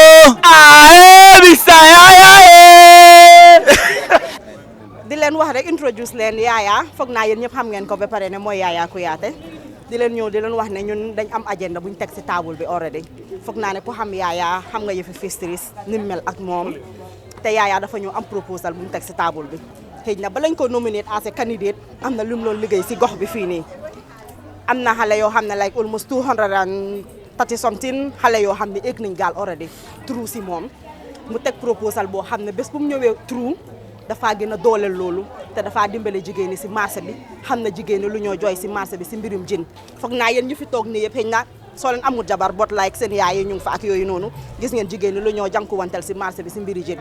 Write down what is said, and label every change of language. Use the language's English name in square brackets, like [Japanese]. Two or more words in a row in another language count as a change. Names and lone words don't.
[Wolof] di leen wax rek introduce leen Yaya foog naa yéen ñëpp xam ngeen ko ba pare ne mooy Yaya Kuyateh di leen ñëw di leen wax ne ñun dañ am agenda buñ teg si table bi already foog naa ne ku xam Yaya xam nga yëfi fisheries ni mu mel ak moom te Yaya dafa ñëw am proposal buñ teg si table bi xëy na ba lañ ko [English] nominate as a candidate [Wolof] am na lu mu loon liggéey si gox bi fii nii am na xale yoo xam ne [English] like almost 230 something [Wolof] xale yoo xam ne egg nañ gaal already true si moom mu teg proposal boo xam ne bés bu mu ñëwee true dafa gën a dooleel loolu te dafa dimbale jigéen ñi si marché bi xam na jigéen ñi lu ñoo jooy si marché bi si mbirum jën foog naa yéen ñu fi toog nii yëpp xëy na soo leen amul jabar bot like seen yaay yi ñu ngi fa ak yooyu noonu gis ngeen jigéen ñi lu ñoo jànkuwantel si marché bi si mbiri jën